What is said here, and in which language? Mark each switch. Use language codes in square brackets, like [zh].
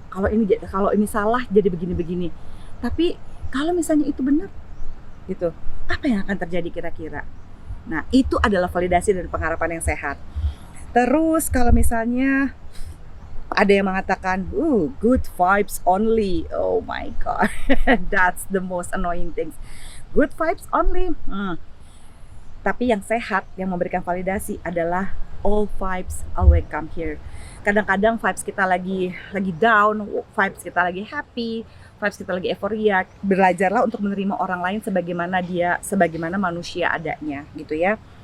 [id] Kalau ini salah jadi begini-begini. Tapi kalau misalnya itu benar gitu, apa yang akan terjadi kira-kira? Nah, itu adalah validasi dan pengharapan yang sehat. Terus kalau misalnya ada yang mengatakan, [en] good vibes only. Oh my god, that's the most annoying things. Good vibes only. [id] Tapi yang sehat, yang memberikan validasi adalah [en] all vibes are welcome here. [id] Kadang-kadang vibes kita lagi down, vibes kita lagi happy, vibes kita lagi euforia. Belajarlah untuk menerima orang lain sebagaimana manusia adanya gitu ya.